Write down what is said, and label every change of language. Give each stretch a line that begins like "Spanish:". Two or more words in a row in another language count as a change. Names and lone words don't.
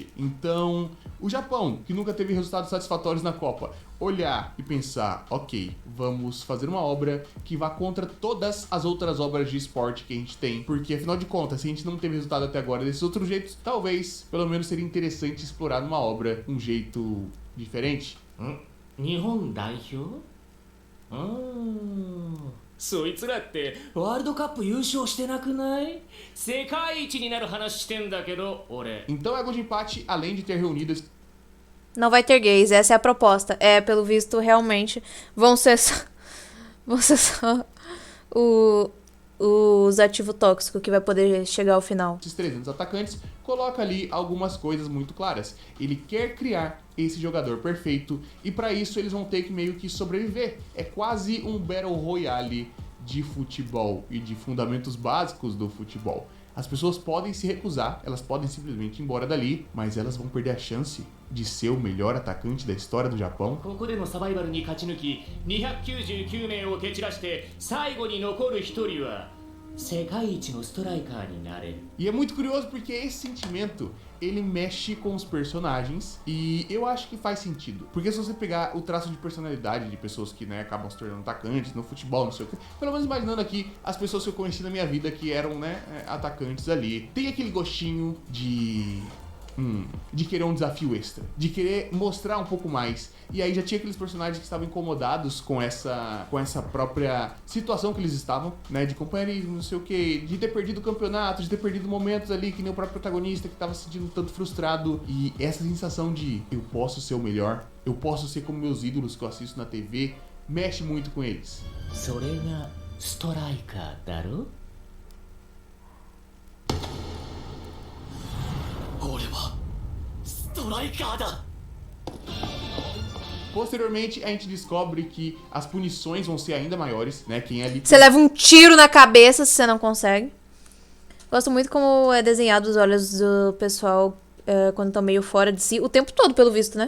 Portuguese: Então, o Japão, que nunca teve resultados satisfatórios na Copa, olhar e pensar, ok, vamos fazer uma obra que vá contra todas as outras obras de esporte que a gente tem, porque afinal de contas, se a gente não teve resultado até agora desses outros jeitos, talvez, pelo menos seria interessante explorar numa obra um jeito diferente.
Japanese: 日本代表? そいつらってワールドカップ優勝してなくない？世界一になる話してんだけど、俺。
Portuguese: Então é gol de empate, além de ter reunido... Não vai ter gays, essa é a proposta. Pelo visto, realmente, vão ser só os ativos tóxicos que vai poder chegar ao final. Esses 300 atacantes, coloca ali algumas coisas muito claras. Ele quer criar esse jogador perfeito e para isso eles vão ter que meio que sobreviver. É quase um Battle Royale de futebol e de fundamentos básicos do futebol. As pessoas podem se recusar, elas podem simplesmente ir embora dali, mas elas vão perder a chance de ser o melhor atacante da história do Japão.
Japanese: ここでのサバイバルに勝ち抜き、299名を蹴散らして最後に残る1人は世界一のストライカーになれる。
Portuguese: E é muito curioso porque esse sentimento, ele mexe com os personagens e eu acho que faz sentido. Porque se você pegar o traço de personalidade de pessoas que, né, acabam se tornando atacantes no futebol, não sei o que, pelo menos imaginando aqui as pessoas que eu conheci na minha vida que eram, né, atacantes ali, tem aquele gostinho de querer um desafio extra, de querer mostrar um pouco mais. E aí já tinha aqueles personagens que estavam incomodados com essa própria situação que eles estavam, né, de companheirismo, não sei o que, de ter perdido o campeonato, de ter perdido momentos ali que nem o próprio protagonista que estava se sentindo tanto frustrado. E essa sensação de eu posso ser o melhor, eu posso ser como meus ídolos que eu assisto na TV, mexe muito com eles.
Japanese: それがストライカーだろ？俺はストライカーだ。
Portuguese: Posteriormente, a gente descobre que as punições vão ser ainda maiores, né? Quem é ali... Você leva um tiro na cabeça se você não consegue. Gosto muito como é desenhado os olhos do pessoal quando estão meio fora de si. O tempo todo, pelo visto, né?